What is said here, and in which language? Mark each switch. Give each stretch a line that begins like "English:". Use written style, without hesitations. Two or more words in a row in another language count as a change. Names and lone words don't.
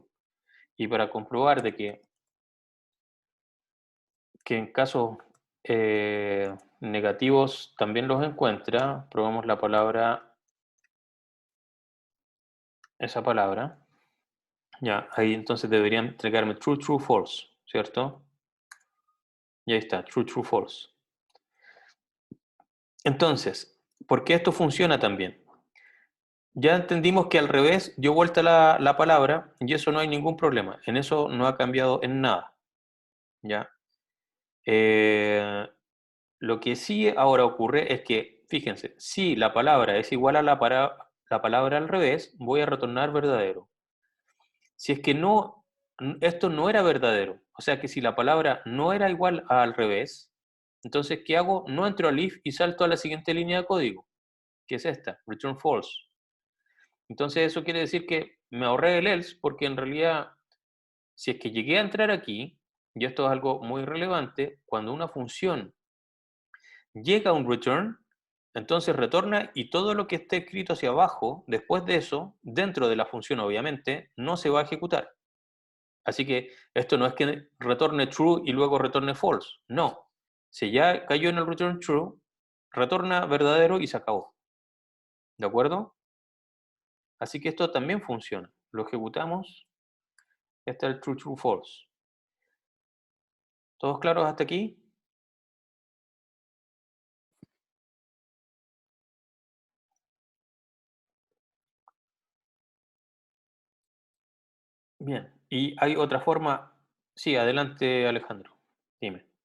Spanish: Y para comprobar de que en casos negativos también los encuentra, probamos la palabra, esa palabra. Ya, ahí entonces deberían entregarme
English: true, true, false,
Spanish: ¿cierto? Y ahí está,
English: true, true, false.
Spanish: Entonces, ¿por qué esto funciona también? Ya entendimos que al revés dio vuelta la palabra y eso no hay ningún problema. En eso no ha cambiado en nada. ¿Ya? Eh, lo que sí ahora ocurre es que, fíjense, si la palabra es igual a la palabra al revés, voy a retornar verdadero. Si es que no, esto no era verdadero, o sea que si la palabra no era igual al revés, entonces, ¿qué hago? No entro al if y salto a la siguiente línea de código, que es esta,
English: return false.
Spanish: Entonces, eso quiere decir que me ahorré el else porque en realidad, si es que llegué a entrar aquí, y esto es algo muy relevante, cuando una función llega a un return, entonces retorna y todo lo que esté escrito hacia abajo, después de eso, dentro de la función obviamente, no se va a ejecutar. Así que esto no es que retorne true y luego retorne false. No. Si ya cayó en el
English: return true,
Spanish: retorna verdadero y se acabó. ¿De acuerdo? Así que esto también funciona. Lo ejecutamos. Está el
English: true, true, false.
Spanish: ¿Todos claros hasta aquí? Bien. Y hay otra forma. Sí, adelante, Alejandro. Dime.